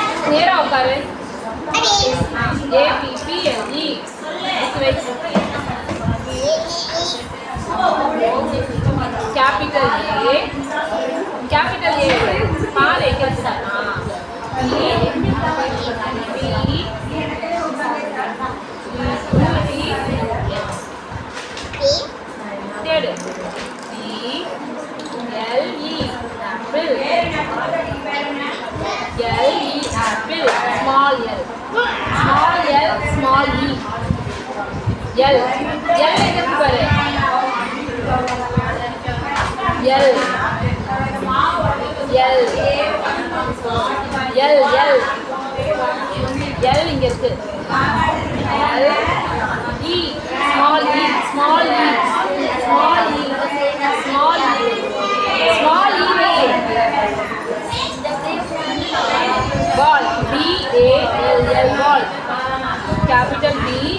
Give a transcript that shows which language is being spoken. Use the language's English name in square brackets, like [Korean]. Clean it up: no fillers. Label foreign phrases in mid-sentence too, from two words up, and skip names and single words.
[Tamil] நேரா உட்காரு. APPLE [English] capital A [Tamil] பால் எங்க வச்சுட்டானா தேடு [English] LE apple small l small e L [Tamil] எங்க பாரு [English] L [Tamil] இங்க இருக்கு [English] L E small e small e small e small e small e ball BALL ball capital B